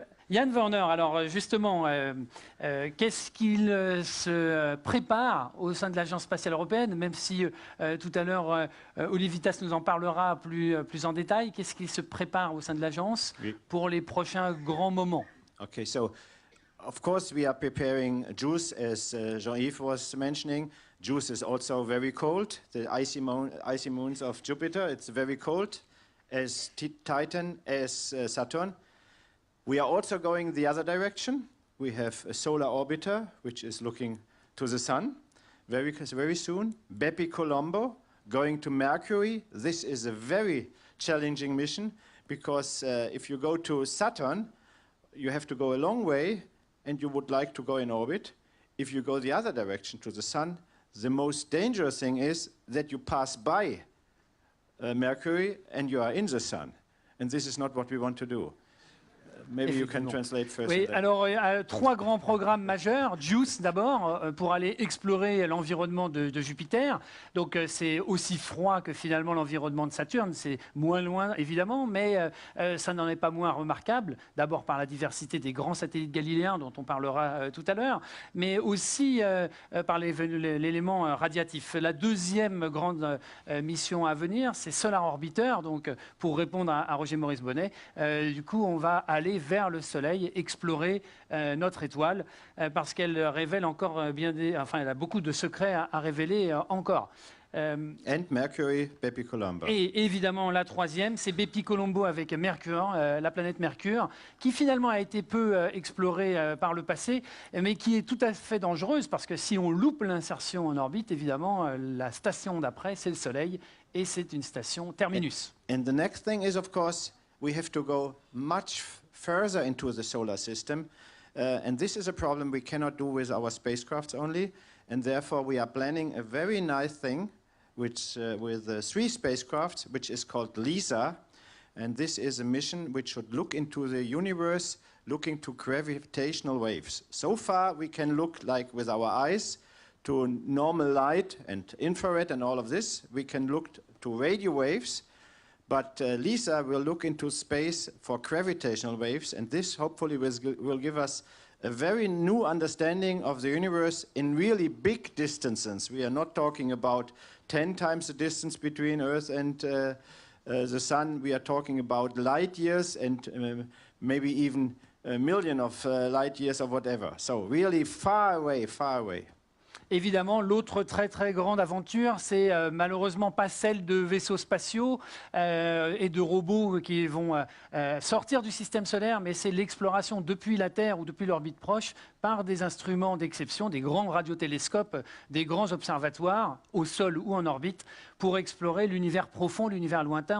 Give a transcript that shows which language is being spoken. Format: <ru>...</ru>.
<fr>Yann Werner, alors justement, qu'est-ce qu'il se prépare au sein de l'Agence spatiale européenne, même si tout à l'heure Olivier Vittas nous en parlera plus en détail. Qu'est-ce qu'il se prépare au sein de l'Agence pour les prochains grands moments?</fr> <en>Okay, so of course we are preparing JUICE, as Jean-Yves was mentioning. JUICE is also very cold. The icy moons of Jupiter, it's very cold, as Titan, as Saturn. We are also going the other direction. We have a solar orbiter, which is looking to the sun very soon. Bepi Colombo, going to Mercury. This is a very challenging mission because if you go to Saturn, you have to go a long way and you would like to go in orbit. If you go the other direction to the sun, the most dangerous thing is that you pass by Mercury and you are in the sun. And this is not what we want to do. Maybe you can translate first.</en> <fr>Oui, alors trois grands programmes majeurs. JUICE d'abord, pour aller explorer l'environnement de Jupiter. Donc c'est aussi froid que finalement l'environnement de Saturne. C'est moins loin évidemment, mais ça n'en est pas moins remarquable. D'abord par la diversité des grands satellites galiléens dont on parlera tout à l'heure, mais aussi par l'élément radiatif. La deuxième grande mission à venir, c'est Solar Orbiter. Donc pour répondre à Roger Maurice Bonnet, du coup on va aller vers le Soleil, explorer notre étoile, parce qu'elle révèle encore enfin, elle a beaucoup de secrets à révéler encore.</fr> <en>And Mercury, Bepi Colombo.</en> <fr>Et évidemment, la troisième, c'est Bepi Colombo avec Mercure, la planète Mercure, qui finalement a été peu explorée par le passé, mais qui est tout à fait dangereuse, parce que si on loupe l'insertion en orbite, évidemment, la station d'après, c'est le Soleil, et c'est une station terminus.</fr> <en>And the next thing is, of course, we have to go much further into the solar system. And this is a problem we cannot do with our spacecrafts only. And therefore, we are planning a very nice thing which, with 3 spacecrafts, which is called LISA. And this is a mission which should look into the universe, looking to gravitational waves. So far, we can look like with our eyes to normal light and infrared and all of this. We can look to radio waves. But LISA will look into space for gravitational waves, and this hopefully will give us a very new understanding of the universe in really big distances. We are not talking about 10 times the distance between Earth and the Sun. We are talking about light years and maybe even a million of light years or whatever. So really far away, far away.</en> <fr>Évidemment, l'autre très très grande aventure, c'est malheureusement pas celle de vaisseaux spatiaux et de robots qui vont sortir du système solaire, mais c'est l'exploration depuis la Terre ou depuis l'orbite proche par des instruments d'exception, des grands radiotélescopes, des grands observatoires au sol ou en orbite pour explorer l'univers profond, l'univers lointain.</fr>